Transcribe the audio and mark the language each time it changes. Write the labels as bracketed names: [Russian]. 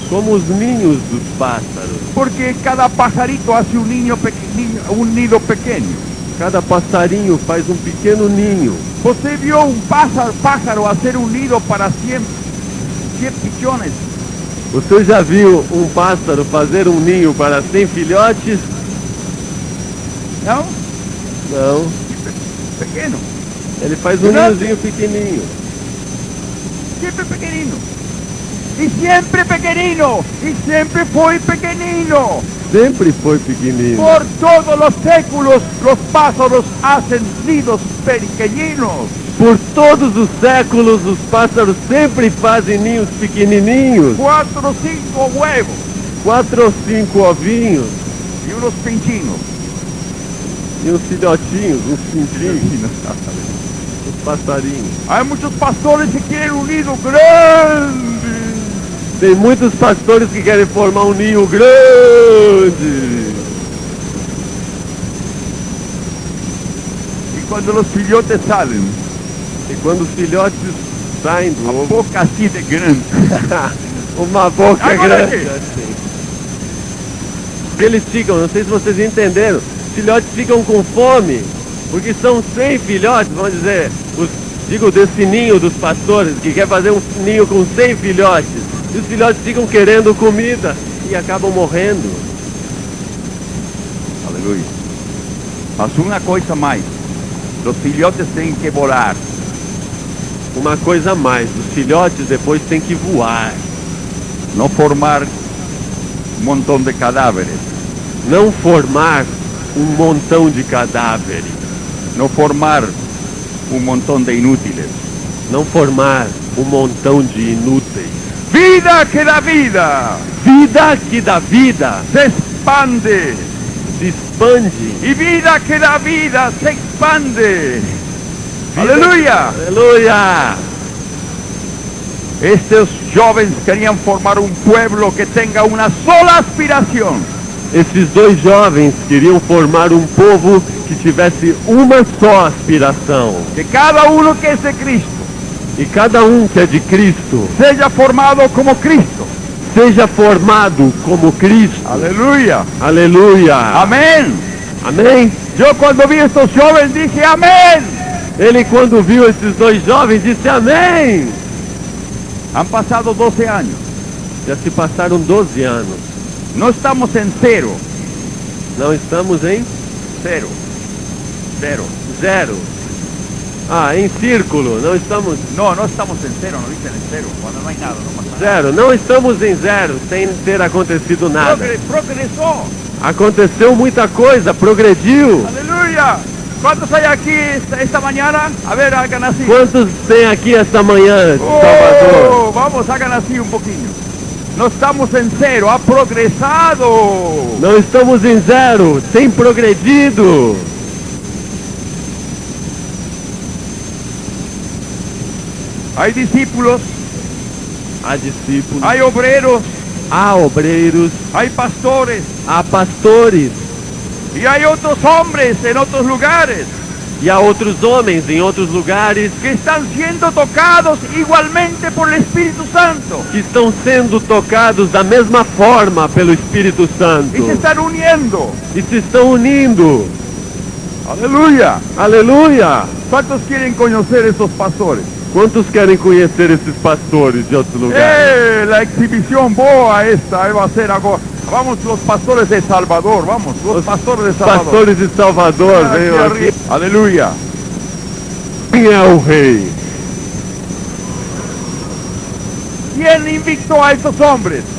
[Portuguese] como os ninhos dos pássaros. [Spanish] Porque cada pajarito hace un nido pequeño. [Portuguese] Cada passarinho faz um pequeno ninho. Você [Spanish] vio un pájaro hacer un nido para 100 pichones. [Portuguese] Você já viu um pássaro fazer um ninho para 100 filhotes? [Spanish] ¿No? [Portuguese] Não. Pequeno. Ele faz um ninhozinho pequenininho. [Spanish] Siempre pequeñino. Y siempre pequeñino. Y siempre fue pequeñino. [Portuguese] Sempre foi pequenino. [Spanish] Por todos los séculos los pájaros hacen nidos pequeñinos. [Portuguese] Por todos os séculos, os pássaros sempre fazem ninhos pequenininhos. [Spanish] 4 o 5 huevos [Portuguese] 4 ou 5 ovinhos [Spanish] y unos pinchinos. [Portuguese] e uns filhotinhos, uns pintinhos, os passarinhos. [Spanish] Hay muchos pastores que quieren un nido grande. [Portuguese] Tem muitos pastores que querem formar um ninho grande. [Spanish] Y cuando los filhotes salen, [Portuguese] E quando os filhotes saem do a ovo, [Spanish] boca así de grande. [Portuguese] uma boca Agora grande aqui. assim. Eles ficam, não sei se vocês entenderam, os filhotes ficam com fome, porque são 100 filhotes, vamos dizer, digo desse ninho dos pastores, que quer fazer um ninho com 100 filhotes. E os filhotes ficam querendo comida e acabam morrendo. [Spanish] Aleluya. Haz una cosa más. Los filhotes tienen que volar. [Portuguese] uma coisa a mais. Os filhotes depois têm que voar. [Spanish] no formar un montón de cadáveres, [Portuguese] Não formar um montão de cadáveres. [Spanish] no formar un montón de inútiles. [Portuguese] Não formar um montão de inúteis. [Spanish] Vida que da vida, [Portuguese] Vida que dá vida [Spanish] se expande. [Portuguese] se expande. [Spanish] Y vida que da vida se expande. [Portuguese] Vida- [Spanish] Aleluya. [Portuguese] Aleluia! [Spanish] Estos jóvenes querían formar un pueblo que tenga una sola aspiración. [Portuguese] Esses dois jovens queriam formar um povo que tivesse uma só aspiração. [Spanish] Que cada uno que es de Cristo [Portuguese] E cada um que é de Cristo [Spanish] sea formado como Cristo. [Portuguese] seja formado como Cristo. [Spanish] Aleluya. [Portuguese] Aleluia! [Spanish] Amén. [Portuguese] Amém? [Spanish] Yo cuando vi estos jóvenes dije amén. [Portuguese] Ele, quando viu esses dois jovens, disse amém. [Spanish] Han pasado 12 años. [Portuguese] Já se passaram 12 anos. [Spanish] No estamos en cero. [Portuguese] Não estamos em [Spanish] Cero. Cero. [Portuguese] zero. Ah, em círculo. Não estamos [Spanish] No, no estamos en cero, no dicen en cero. Cuando no hay nada, no pasa nada. [Portuguese] zero. Não estamos em zero, sem ter acontecido nada. [Spanish] Progresó. [Portuguese] Aconteceu muita coisa, progrediu. [Spanish] Aleluya. ¿Cuántos hay aquí esta mañana? A ver, hagan así. [Portuguese] Quantos tem aqui esta manhã, Salvador? [Spanish] Oh, vamos, hagan así un poquito. No estamos en cero, ha progresado. [Portuguese] Não estamos em zero, tem progredido. [Spanish] Hay discípulos, [Portuguese] Há discípulos, [Spanish] hay obreros, [Portuguese] há obreiros, [Spanish] hay pastores [Portuguese] há pastores [Spanish] y hay otros hombres en otros lugares [Portuguese] e há outros homens em outros lugares [Spanish] que están siendo tocados igualmente por el Espíritu Santo [Portuguese] que estão sendo tocados da mesma forma pelo Espírito Santo [Spanish] y se están uniendo. [Portuguese] e se estão unindo. [Spanish] Aleluya. [Portuguese] Aleluia! [Spanish] ¿Cuántos quieren conocer esos pastores? [Portuguese] Quantos querem conhecer esses pastores de outros lugares? [Spanish] La exhibición [Portuguese] boa [Spanish] esta va a ser [Portuguese] agora. [Spanish] Vamos, los pastores de Salvador, vamos, los pastores de Salvador. [Portuguese] Pastores de Salvador, [Spanish] Aquí [Portuguese] venham aqui. [Spanish] arriba. Aleluya. [Portuguese] Quem é o rei? [Spanish] ¿Quién invitó a estos hombres?